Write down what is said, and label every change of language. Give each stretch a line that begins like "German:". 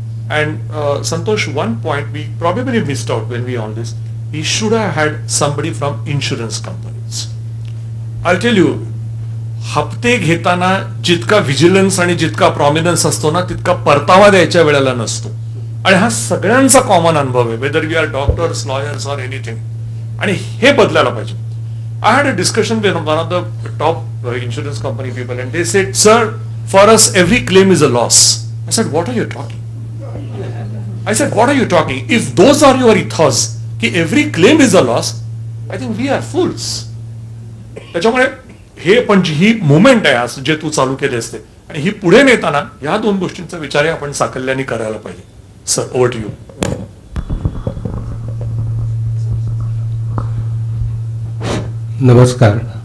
English: And Santosh, one point we probably missed out when we on this, he should have had somebody from insurance companies. I'll tell you,
Marathi: हप्ते घेताना जितका vigilance आणि जितका prominence असतो ना तितका परतावा द्यायच्या वेळेला नसतो, आणि हा सगळ्यांचा कॉमन अनुभव आहे,
English: whether we are doctors, lawyers or anything,
Marathi: आणि हे बदलायला पाहिजे.
English: I had a discussion with one of the top insurance company people, and they said, sir, for us every claim is a loss. I said, what are you talking? I said, what are you talking? If those are your ethos, कि every claim is a loss, I think we are fools.
Marathi: त्याच्यामुळे हे पण ही movement आहे आज जे तू चालू केले असते, आणि ही पुढे नेताना या 2 गोष्टींचा विचार आपण साकल्याने करायला पाहिजे.
English: Sir, over to you.
Marathi: नमस्कार.